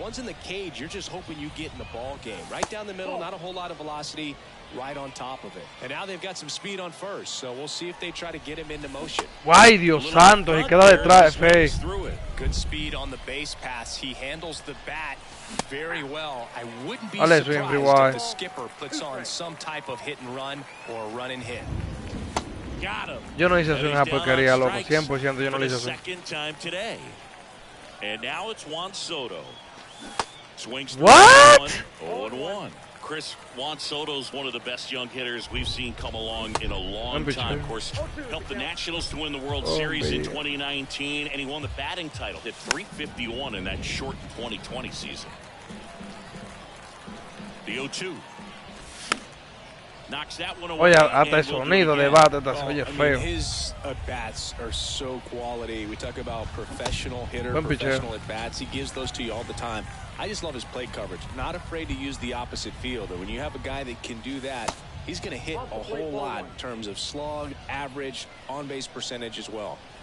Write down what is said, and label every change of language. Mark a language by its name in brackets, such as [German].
[English] The ones in the cage, you're just hoping you get in the ball game. Right down the middle, not a whole lot of velocity, right on top of it. And now they've got some speed on first, so we'll see if they try to get him into motion. [Spanish] Guay, Dios santo, y queda detrás, Fe. [English] Good speed on the base pass. He handles the bat very well. I wouldn't be [Spanish] Vale, [English] surprised if the skipper puts on some type of hit and run or a run and hit. Got him. [Spanish] Yo no hice eso en esa porquería, loco. 100% yo no lo hice eso. [English] Second time today. And now it's Juan Soto. Swings. What? 0-1. Chris, Juan Soto's one of the best young hitters we've seen come along in a long time. Of course, helped the Nationals to win the World Series in 2019, and he won the batting title. Hit .351 in that short 2020 season. The 0-2. Knocks that one away. [Spanish] Oye, hasta el sonido de bate se oye feo. [English] His at-bats are so quality. We talk about professional hitter, professional at-bats. He gives those to you all the time. I just love his plate coverage. Not afraid to use the opposite field. And when you have a guy that can do that, he's going to hit a whole lot in terms of slug, average, on-base percentage as well.